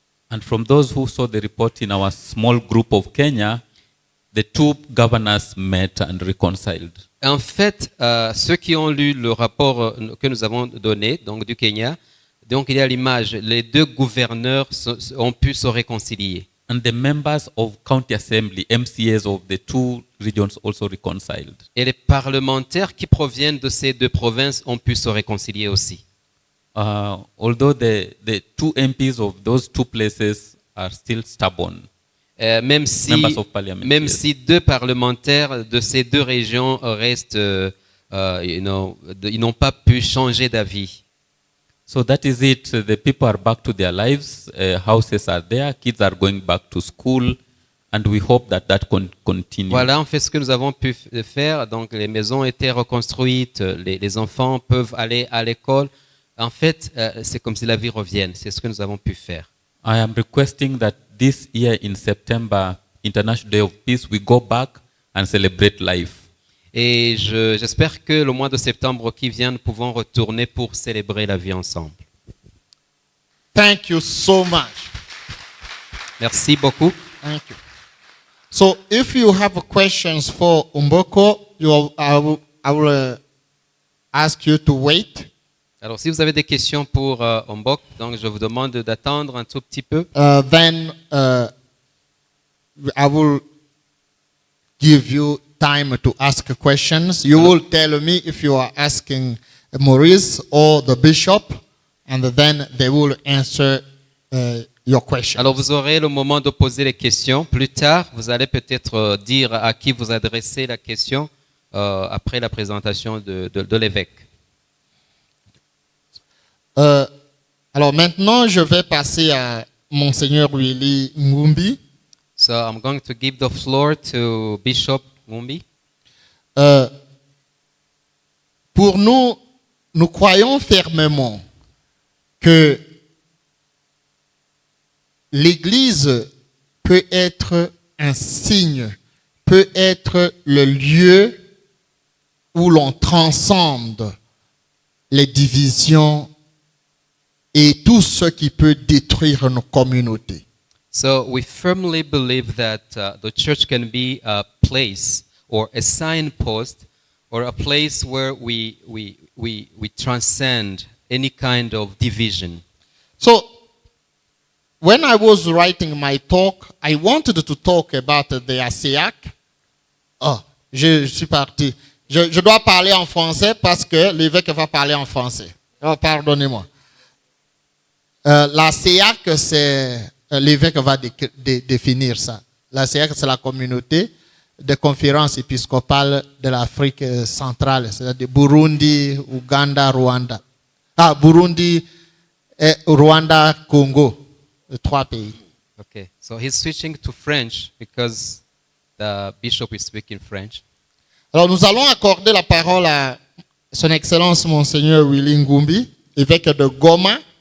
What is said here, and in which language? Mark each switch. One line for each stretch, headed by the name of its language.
English: And from those who saw the report in our small group of Kenya, the two governors met and reconciled.
French: En fait, ceux qui ont lu le rapport que nous avons donné, donc du Kenya, donc il y a l'image, les deux gouverneurs ont pu se réconcilier.
English: And the members of county assembly, MCAs of the two regions also reconciled.
French: Et les parlementaires qui proviennent de ces deux provinces ont pu se réconcilier aussi.
English: Although the two MPs of those two places are still stubborn.
French: Même si deux parlementaires de ces deux régions restent, ils n'ont pas pu changer d'avis.
English: So that is it. The people are back to their lives. Houses are there. Kids are going back to school. And we hope that continues.
French: Voilà, en fait, ce que nous avons pu faire. Donc, les maisons étaient reconstruites. Les enfants peuvent aller à l'école. En fait, c'est comme si la vie revienne. C'est ce que nous avons pu faire.
English: I am requesting that this year in September, International Day of Peace, we go back and celebrate life.
French: Et j'espère que le mois de septembre qui vient, nous pouvons retourner pour célébrer la vie ensemble.
English: Thank you so much.
French: Merci beaucoup.
English: Thank you. So, if you have questions for Umboko, I will ask you to wait.
French: Alors, si vous avez des questions pour Ombok, donc je vous demande d'attendre un tout petit peu.
English: Then I will give you time to ask questions. You will tell me if you are asking Maurice or the bishop, and then they will answer your question.
French: Alors, vous aurez le moment de poser les questions. Plus tard, vous allez peut-être dire à qui vous adressez la question après la présentation de l'évêque. Alors maintenant, je vais passer à Monseigneur Willy Ngumbi.
English: So I'm going to give the floor to Bishop Ngumbi.
French: Pour nous, nous croyons fermement que l'Église peut être un signe, peut être le lieu où l'on transcende les divisions et tout ce qui peut détruire nos communautés.
English: So we firmly believe that the church can be a place or a signpost or a place where we transcend any kind of division. So when I was writing my talk, I wanted to talk about the ASEAC.
French: Oh, je suis parti. Je dois parler en français parce que l'évêque va parler en français. Oh, pardonnez-moi. La SEAC, c'est l'évêque va définir ça. La SEAC, c'est la communauté de conférences épiscopales de l'Afrique centrale, c'est-à-dire Burundi, Ouganda, Rwanda. Burundi, Rwanda, Congo, les trois pays.
English: Okay, so he's switching to French because the bishop is speaking French.
French: Alors nous allons accorder la parole à Son Excellence Monseigneur Willy Ngumbi, évêque de Goma.